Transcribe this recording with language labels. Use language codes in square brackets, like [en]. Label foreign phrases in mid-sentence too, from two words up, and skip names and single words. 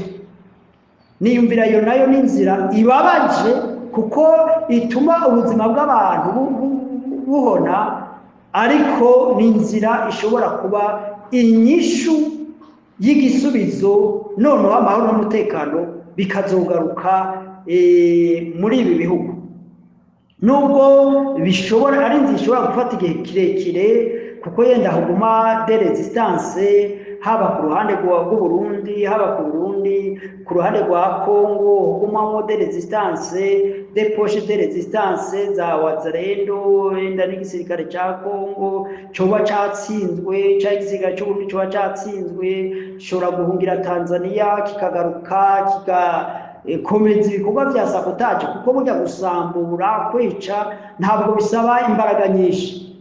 [rn] Niyumvira iyo nayo n'inzira ibabaje, kuko ituma ubuzima bw'abantu buhona, ariko n'inzira ishobora kuba inyishu y'igisubizo, noneho amahoro n'umutekano bikazogaruka muri ibi bihugu. Nubwo bishobora ari inzira ishobora gufata igihe kirekire, kuko yenda haguma [fr] de resistance, [rn] haba ku ruhande rw'u Burundi, haba ku Burundi, ku ruhande rwa Kongo hagumamo [fr] de resistance, de poche de resistance [rn] za Wazalendo, yenda n'igisirikare cya Kongo coba catsinzwe, cya igisirikare cy'u Burundi coba catsinzwe, gishobora guhungira Tanzania kikagaruka komeza ibikorwa bya sabotage, kuko burya gusambura, kwica ntabwo bisaba imbaraga nyinshi.